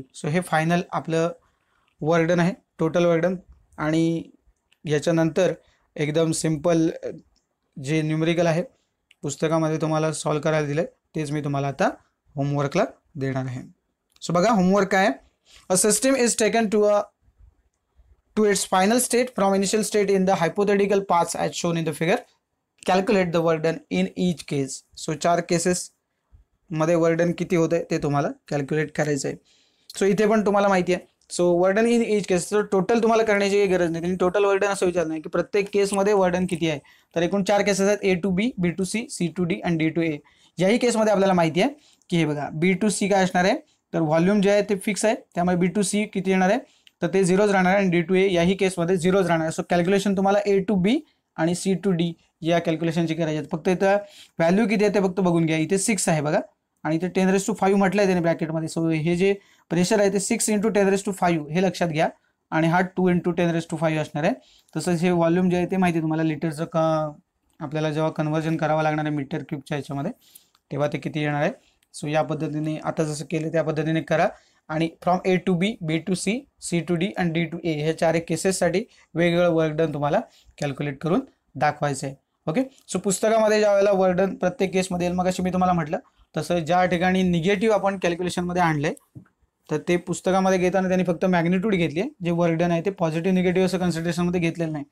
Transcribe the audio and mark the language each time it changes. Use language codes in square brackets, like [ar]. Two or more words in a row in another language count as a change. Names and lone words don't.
[mr] सो हे फायनल आपलं वर्डन आहे, [en] total work done. [mr] आणि याच्यानंतर एकदम सिंपल जे न्यूमेरिकल आहे पुस्तकामध्ये तुम्हाला सॉल्व करायला दिलं तेच मी तुम्हाला आता होमवर्कला देणार आहे. [en] सो [mr] बघा होमवर्क काय आहे, [en] a system is taken to its final state from initial state in the hypothetical paths as shown in the figure. Calculate the work done in each case. [mr] So 4 केसेस मध्ये [en] work done [mr] किती होते ते तुम्हाला कॅल्क्युलेट करायचं आहे. सो इथे पण तुम्हाला माहिती आहे. सो [en] work done in each case, [mr] तर टोटल तुम्हाला करण्याची काही गरज नाही. त्यांनी [en] total work done [mr] असं विचारलं नाही की प्रत्येक केसमध्ये [en] work done [mr] किती आहे. तर एकूण 4 केसेस आहेत, [en] A to B, B to C, C to D आणि D to A. [mr] याही केसमध्ये आपल्याला माहिती आहे की हे बघा [en] B to C [mr] काय असणार आहे तर व्हॉल्यूम जे आहे ते फिक्स आहे, त्यामुळे [en] B to C [mr] किती येणार आहे तर ते 0च राहणार आहे आणि [en] D to A [mr] याही केसमध्ये 0च राहणार आहे. सो कॅल्क्युलेशन तुम्हाला [en] A to B [mr] आणि [en] C to D [mr] या कॅल्क्युलेशनची करायची आहे. फक्त इथं व्हॅल्यू किती आहे ते फक्त बघून घ्या. इथे 6 आहे बघा आणि इथे 10⁻5 म्हटलं आहे त्याने ब्रॅकेटमध्ये. सो हे जे प्रेशर आहे ते 6 × 10⁻5 हे लक्षात घ्या आणि हा 2 × 10⁻5 असणार आहे. तसंच हे व्हॉल्यूम जे आहे ते माहिती आहे तुम्हाला लिटरचं आपल्याला जेव्हा कन्व्हर्जन करावं लागणार आहे मीटर क्यूबच्या ह्याच्यामध्ये तेव्हा ते किती येणार आहे. सो या पद्धतीने आता जसं केलं त्या पद्धतीने करा आणि [en] from A to B, B to C, C to D [mr] आणि [en] D to A [mr] हे 4 केसेससाठी वेगवेगळं [en] work done [mr] तुम्हाला कॅल्क्युलेट करून दाखवायचं आहे. ओके. सो पुस्तकामध्ये ज्या वेळेला [en] work done [mr] प्रत्येक केसमध्ये येईल, मग अशी मी तुम्हाला म्हटलं तसं ज्या ठिकाणी निगेटिव्ह आपण कॅल्क्युलेशनमध्ये आणलंय तर ते पुस्तकामध्ये घेताना त्यांनी फक्त मॅग्निट्यूड घेतली आहे, जे [en] work done [mr] आहे ते [en] positive negative [mr] असं कन्सिडरेशनमध्ये घेतलेलं नाही.